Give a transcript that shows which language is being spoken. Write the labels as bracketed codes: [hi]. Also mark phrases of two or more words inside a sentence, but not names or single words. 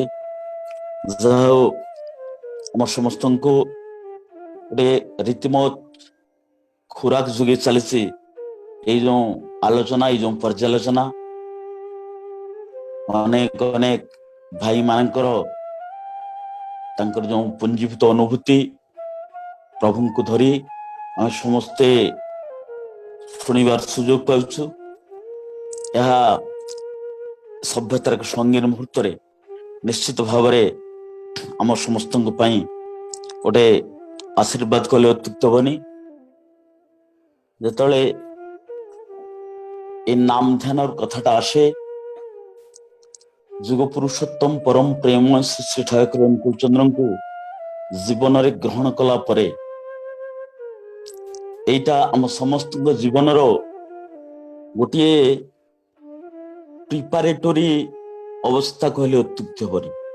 [or] ଯାହା ହଉ ଆମର ସମସ୍ତଙ୍କୁ ଗୋଟେ ରୀତିମତ ଖୋରାକ ଯୋଗେ ଚାଲିଛି ଏଇ ଯୋଉ ଆଲୋଚନା, ଏଇ ଯୋଉ ପର୍ଯ୍ୟାଲୋଚନା ଅନେକ ଅନେକ ଭାଇ ମାନଙ୍କର ତାଙ୍କର ଯୋଉ ପୁଞ୍ଜୀଭୂତ ଅନୁଭୂତି ପ୍ରଭୁଙ୍କୁ ଧରି ଆମେ ସମସ୍ତେ ଶୁଣିବାର ସୁଯୋଗ ପାଉଛୁ। ଏହା ସଭ୍ୟତାର ଏକ ସଙ୍ଗୀନ ମୁହୂର୍ତ୍ତରେ ନିଶ୍ଚିତ ଭାବରେ ଆମ ସମସ୍ତଙ୍କ ପାଇଁ ଗୋଟେ ଆଶୀର୍ବାଦ କଲେ ଅତ୍ୟୁକ୍ତ ହେବନି। [bn] ଯେତେବେଳେ এই নাম ধ্যানের কথাটা আসে, [or] ଯୁଗ ପୁରୁଷୋତ୍ତମ ପରମ ପ୍ରେମ ଶ୍ରୀ ଠାକୁର ଅନୁକୂଳଚନ୍ଦ୍ରଙ୍କୁ ଜୀବନରେ ଗ୍ରହଣ କଲା ପରେ ଏଇଟା ଆମ ସମସ୍ତଙ୍କ ଜୀବନର ଗୋଟିଏ ପ୍ରିପାରେଟୋରୀ ଅବସ୍ଥା କହିଲେ ଅତ୍ୟୁକ୍ତି ହେବନି।